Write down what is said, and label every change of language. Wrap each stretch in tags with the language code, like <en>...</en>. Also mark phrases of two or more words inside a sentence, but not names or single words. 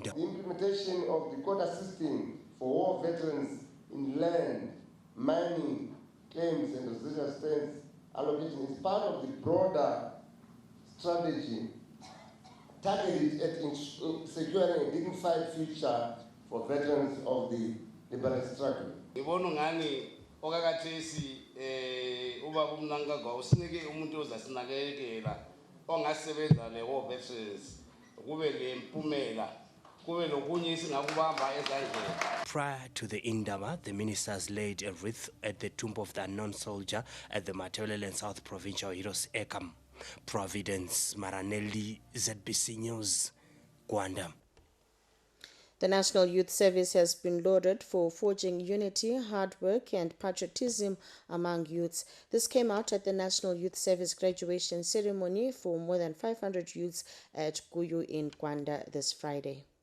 <en>The implementation of the quota system for war veterans in land, mining, claims and residual expense allocation is part of the broader strategy targeted at securing a dignified future for veterans of the liberation struggle.</en> <nd>Ngibonungani okakathesi ubaba uMnangagwa usinike umuntu ozasinakekela ongasebenza le</nd> <en>war veterans</en> <nd>kube lempumela kube lokunye isingakubamba ezandleni.</nd> <en>Prior to the Indaba, the ministers laid a wreath at the tomb of the unknown soldier at the Matebeleland South Provincial Heroes Ekam. Providence Maranelli, ZBC News, Gwanda. The National Youth Service has been lauded for forging unity, hard work and patriotism among youths. This came out at the National Youth Service graduation ceremony for more than 500 youths at Guyu in Gwanda this Friday.</en>